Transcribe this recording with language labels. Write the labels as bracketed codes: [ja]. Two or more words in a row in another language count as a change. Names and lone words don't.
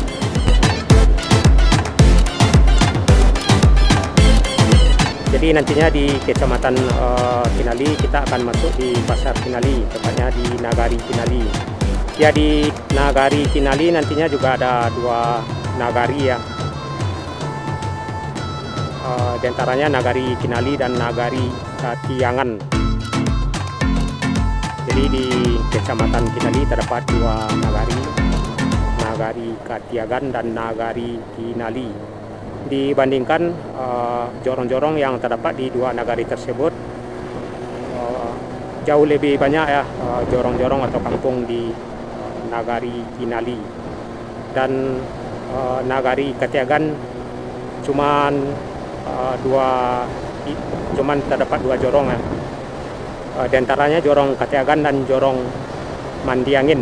[id] Jadi nantinya di Kecamatan Kinali kita akan masuk di Pasar Kinali, tepatnya di Nagari Kinali. Ya, di Nagari Kinali nantinya juga ada 2 nagari ya, di antaranya Nagari Kinali dan Nagari Katiangan. Jadi di Kecamatan Kinali terdapat 2 nagari, Nagari Katiangan dan Nagari Kinali. Dibandingkan jorong-jorong yang terdapat di 2 nagari tersebut, jauh lebih banyak ya jorong-jorong atau kampung di Nagari Kinali. Dan Nagari Katiangan cuman terdapat 2 jorong ya. Di antaranya jorong Katiangan dan jorong Mandiangin.